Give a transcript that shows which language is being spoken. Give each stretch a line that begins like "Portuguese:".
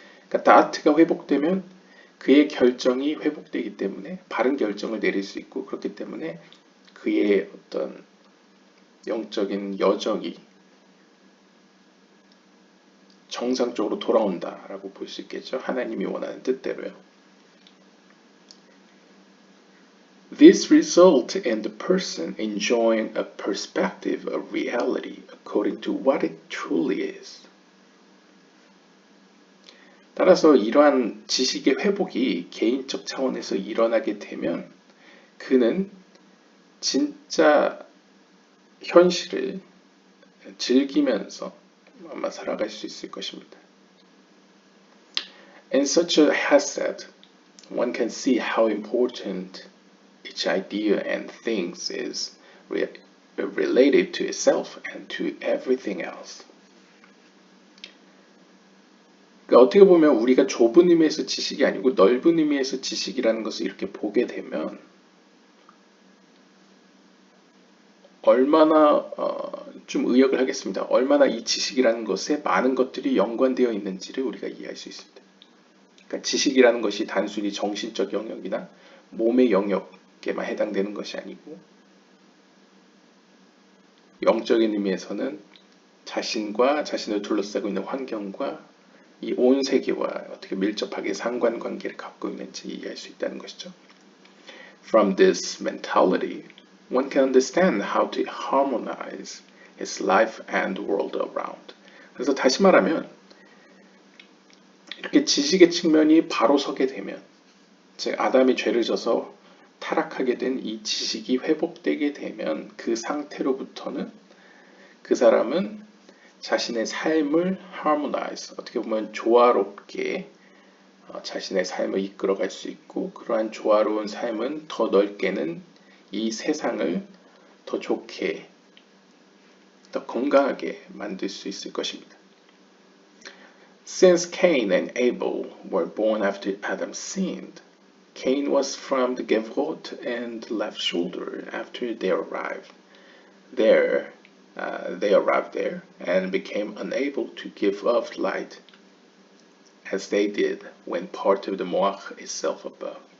Korean: 그러니까 다트가 회복되면 그의 결정이 회복되기 때문에 바른 결정을 내릴 수 있고, 그렇기 때문에 그의 어떤 영적인 여정이 정상적으로 돌아온다라고 볼 수 있겠죠. 하나님이 원하는 뜻대로요.
English: This result in the person enjoying a perspective of reality according to what it truly is.
Korean: 따라서 이러한 지식의 회복이 개인적 차원에서 일어나게 되면 그는 진짜 현실을 즐기면서 아마 살아갈 수 있을 것입니다.
English: In such a hesed, one can see how important each idea and things is related to itself and to everything else.
Korean: 그러니까 어떻게 보면 우리가 좁은 의미에서 지식이 아니고 넓은 의미에서 지식이라는 것을 이렇게 보게 되면 얼마나 좀 의역을 하겠습니다. 얼마나 이 지식이라는 것에 많은 것들이 연관되어 있는지를 우리가 이해할 수 있습니다. 그러니까 지식이라는 것이 단순히 정신적 영역이나 몸의 영역에만 해당되는 것이 아니고 영적인 의미에서는 자신과 자신을 둘러싸고 있는 환경과 이 온 세계와 어떻게 밀접하게 상관관계를 갖고 있는지 이해할 수 있다는 것이죠.
English: From this mentality, one can understand how to harmonize his life and the world around.
Korean: 그래서 다시 말하면 이렇게 지식의 측면이 바로 서게 되면, 즉 아담이 죄를 져서 타락하게 된 이 지식이 회복되게 되면 그 상태로부터는 그 사람은 자신의 삶을 harmonize, 어떻게 보면 조화롭게 자신의 삶을 이끌어갈 수 있고, 그러한 조화로운 삶은 더 넓게는 이 세상을 더 좋게, 더 건강하게 만들 수 있을 것입니다.
English: Since Cain and Abel were born after Adam sinned, Cain was from the gevurot and left shoulder after they arrived there. They arrived there and became unable to give off light as they did when part of the moach itself above.